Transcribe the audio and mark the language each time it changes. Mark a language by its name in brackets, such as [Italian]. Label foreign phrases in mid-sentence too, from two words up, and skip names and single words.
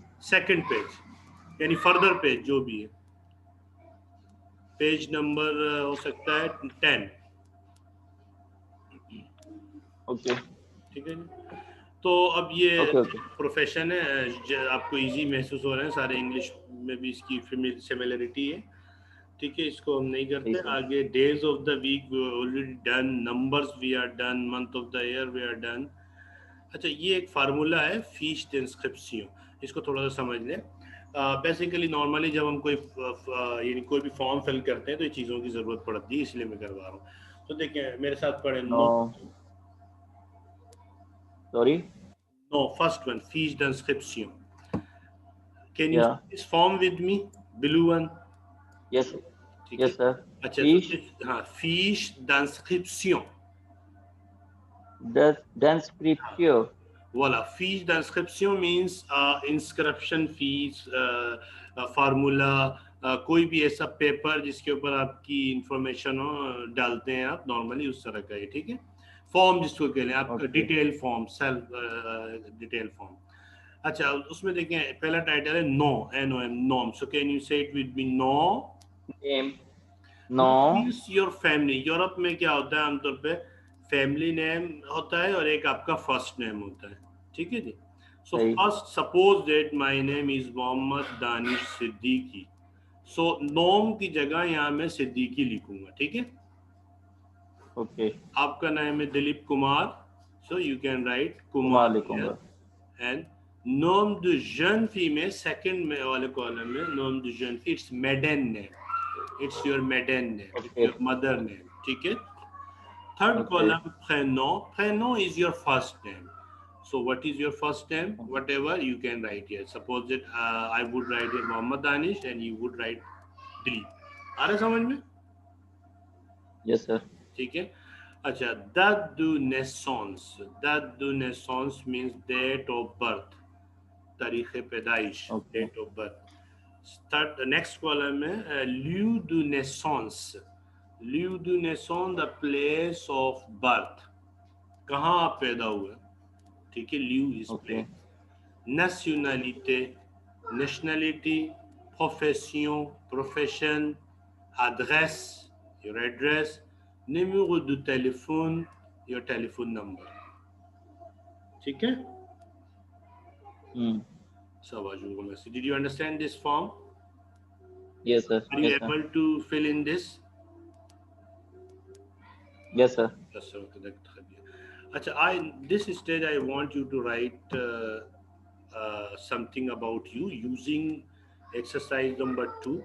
[Hindi] सेकंड पेज, यानी [English] further page [Hindi] जो भी है, [English] page number [Hindi] हो सकता है 10। ओके, ठीक है। तो अब ये प्रोफेशन है, आपको इजी महसूस हो रहा है, सारे इंग्लिश में भी इसकी सिमिलरिटी है, ठीक है। इसको हम नहीं करते आगे। [English] Days of the week we already done, numbers we are done, month of the year we are done. [Hindi] अच्छा, ये एक फार्मूला है [French] fiche d'inscription, [Hindi] इसको थोड़ा सा समझ लें। बेसिकली नॉर्मली जब हम कोई यानी कोई भी [English] form fill [Hindi] करते हैं तो ये चीज़ों की ज़रूरत पड़ती है, इसलिए मैं करवा रहा हूँ। तो देखिए मेरे साथ पढ़े। नो, सॉरी, [English] No, first one, [French] fiche d'inscription. [English] Can you this form with me, blue one? Yes, yes sir. [Hindi] अच्छा, हाँ, [French] fiche d'inscription, d'inscription, voilà, fiche d'inscription [English] means inscription fees, [Hindi] फार्मूला, कोई भी ऐसा पेपर जिसके ऊपर आपकी इंफॉर्मेशन हो, डालते हैं आप नॉर्मली, उस तरह का है, ठीक है। फॉर्म जिसको कहते हैं आपका, [English] detail form, self detail form. [Hindi] अच्छा, उसमें देखें पहला टाइटल है नो, NOM, नॉम। [English] So can you say it with me, no, Name, no Means your family. [Hindi] यूरोप में क्या होता है आमतौर पे, [English] family name [Hindi] होता है और एक आपका [English] first name [Hindi] होता है, ठीक है जी। सो सही [English] First suppose that my name is Mohammad Danish Siddiqui, so [Hindi] नोम की जगह यहाँ मैं सिद्दीकी लिखूंगा, ठीक है। ओके आपका नाम है दिलीप कुमार, [English] so you can write [Hindi] कुमार कुमार लिखूंगा एंड [French] nom de jeune fille [Hindi] में सेकंड में वाले कॉलम में [French] nom de jeune fille, [English] It's maiden name, it's your maiden name, it's ओके Your mother name, [Hindi] ठीक है। [English] थर्ड ओके कॉलम [French] prénom, prénom [English] is your first name, so what is your first name, whatever you can write here, suppose that I would write here Mohammad Danish and you would write Dilip, [Hindi] आ रहा है समझ में, [English] Yes sir [Hindi] ठीक है। अच्छा, [French] date de naissance, date de naissance [English] means date of birth, [Hindi] तारीख पैदाइश, ओके [English] Date of birth. Start next column में [French] lieu de naissance, lieu de naissance [English] the place of birth, [Hindi] कहाँ आप पैदा हुए, ठीक है, [English] lieu इज ओके प्लेस। nationalité, nationality, profession, profession, adresse, your address, [French] numéro de téléphone, [English] your telephone number, [Hindi] ठीक है। हम्म [English] Did you understand this form? यस सर Are you यस सर able to fill in this? यस सर Yes, sir. Okay, that's good. Acha, this stage I want you to write something about you using exercise number 2.